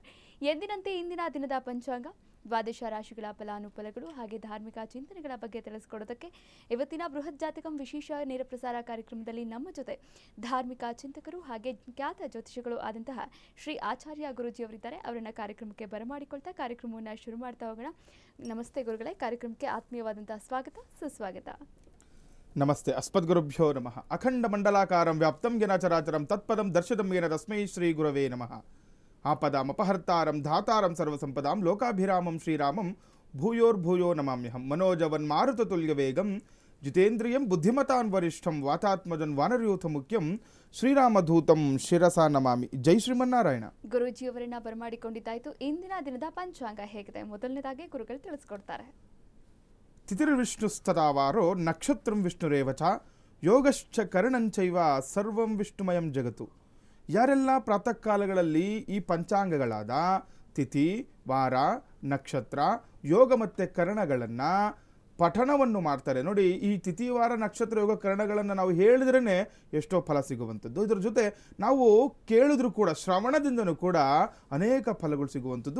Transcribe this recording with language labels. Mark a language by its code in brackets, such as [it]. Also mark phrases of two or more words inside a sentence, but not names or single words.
[kn] ಎಂದಿನಂತೆ ಇಂದಿನ ದಿನದ ಪಂಚಾಂಗ, ದ್ವಾದಶ ರಾಶಿಗಳ ಫಲಾನುಫಲಗಳು ಹಾಗೆ ಧಾರ್ಮಿಕ ಚಿಂತನೆಗಳ ಬಗ್ಗೆ ತಿಳಿಸಿಕೊಡೋದಕ್ಕೆ ಇವತ್ತಿನ ಬೃಹತ್ ಜಾತಕಂ ವಿಶೇಷ ನೇರ ಪ್ರಸಾರ ಕಾರ್ಯಕ್ರಮದಲ್ಲಿ ನಮ್ಮ ಜೊತೆ ಧಾರ್ಮಿಕ ಚಿಂತಕರು ಹಾಗೆ ಖ್ಯಾತ ಜ್ಯೋತಿಷಿಗಳು ಆದಂತಹ ಶ್ರೀ ಆಚಾರ್ಯ ಗುರೂಜಿಯವರಿದ್ದಾರೆ. ಅವರನ್ನ ಕಾರ್ಯಕ್ರಮಕ್ಕೆ ಬರಮಾಡಿಕೊಳ್ತಾ ಕಾರ್ಯಕ್ರಮವನ್ನು ಶುರು ಮಾಡ್ತಾ ಹೋಗೋಣ. ನಮಸ್ತೆ ಗುರುಗಳೇ, ಕಾರ್ಯಕ್ರಮಕ್ಕೆ ಆತ್ಮೀಯವಾದಂತಹ ಸ್ವಾಗತ, ಸುಸ್ವಾಗತ. [sa] ನಮಸ್ತೆ. ಅಸ್ಮದ್ಗುರುಭ್ಯೋ ನಮಃ. ಅಖಂಡ ಮಂಡಲಾಕಾರಂ ವ್ಯಾಪ್ತಂ ಯೇನ ಚರಾಚರಂ ತತ್ಪದಂ ದರ್ಶಿತಂ ಯೇನ ತಸ್ಮೈ ಶ್ರೀ ಗುರವೇ ನಮಃ. ಆಪದಾಂ ಅಪಹರ್ತಾರಂ ಧಾತಾರಂ ಸರ್ವಸಂಪದಾಂ ಲೋಕಾಭಿರಾಮಂ ಶ್ರೀರಾಮಂ ಭೂಯೋರ್ಭೂಯೋ ನಮಾಮ್ಯಹಂ. ಮನೋಜವನ್ ಮಾರುತತುಲ್ಯ ವೇಗಂ ಜಿತೇಂದ್ರಿಯಂ ಬುದ್ಧಿಮತಾನ್ ವರಿಷ್ಠಂ ವಾತಾತ್ಮಜನ್ ವಾನರಯೂಥ ಮುಖ್ಯಂ ಶ್ರೀರಾಮಧೂತಂ ಶಿರಸಾ ನಮಾಮಿ. ಜೈ ಶ್ರೀಮನ್ನಾರಾಯಣ. [kn] ಗುರೂಜಿಯವರನ್ನ ಬರಮಾಡಿಕೊಂಡಿದ್ದಾಯ್ತು. ಇಂದಿನ ದಿನದ ಪಂಚಾಂಗ ಹೇಗಿದೆ? ಮೊದಲನೇದಾಗಿ ಗುರುಗಳು ತಿಳಿಸ್ಕೊಡ್ತಾರೆ. [sa] ತಿಥಿರ್ವಿಷ್ಣುಸ್ತದಾವಾರೋ ನಕ್ಷತ್ರಂ ವಿಷ್ಣುರೇವ ಚ ಯೋಗಶ್ಚ ಕರ್ಣಂಚೈವ ಸರ್ವಂ ವಿಷ್ಣುಮಯಂ ಜಗತ್ತು. [kn] ಯಾರೆಲ್ಲ ಪ್ರಾತಃ ಕಾಲಗಳಲ್ಲಿ ಈ ಪಂಚಾಂಗಗಳಾದ ತಿಥಿ, ವಾರ, ನಕ್ಷತ್ರ, ಯೋಗ ಮತ್ತು ಕರ್ಣಗಳನ್ನು ಪಠಣವನ್ನು ಮಾಡ್ತಾರೆ ನೋಡಿ. ಈ ತಿಥಿ, ವಾರ, ನಕ್ಷತ್ರ, ಯೋಗ, ಕರ್ಣಗಳನ್ನು ನಾವು ಹೇಳಿದ್ರೇ ಎಷ್ಟೋ ಫಲ ಸಿಗುವಂಥದ್ದು. ಇದರ ಜೊತೆ ನಾವು ಕೇಳಿದ್ರೂ ಕೂಡ ಶ್ರವಣದಿಂದನೂ ಕೂಡ ಅನೇಕ ಫಲಗಳು ಸಿಗುವಂಥದ್ದು.